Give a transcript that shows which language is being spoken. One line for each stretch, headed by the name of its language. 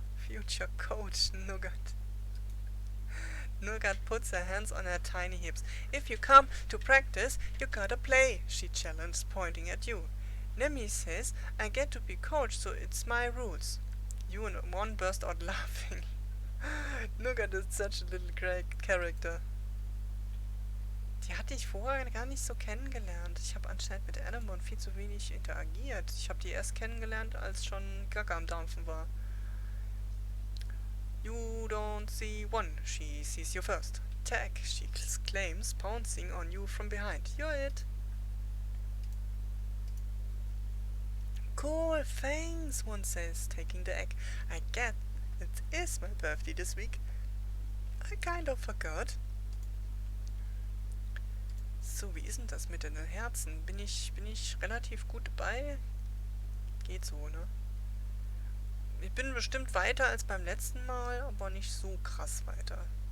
English: Future coach, Nougat. Nougat puts her hands on her tiny hips. If you come to practice, you gotta play, she challenged, pointing at you. Nemi says, I get to be coach, so it's my rules. You and one burst out laughing. Nougat is such a little character.
German: Die hatte ich vorher gar nicht so kennengelernt. Ich habe anscheinend mit Anemone viel zu wenig interagiert. Ich habe die erst kennengelernt, als schon Gaga am Dampfen war.
English: You don't see one, she sees you first. Tag, she exclaims, pouncing on you from behind. You're it. Cool, thanks, one says, taking the egg. I get it is my birthday this week. I kind of forgot.
German: So, wie ist denn das mit den Herzen? Bin ich relativ gut dabei? Geht so, ne? Ich bin bestimmt weiter als beim letzten Mal, aber nicht so krass weiter.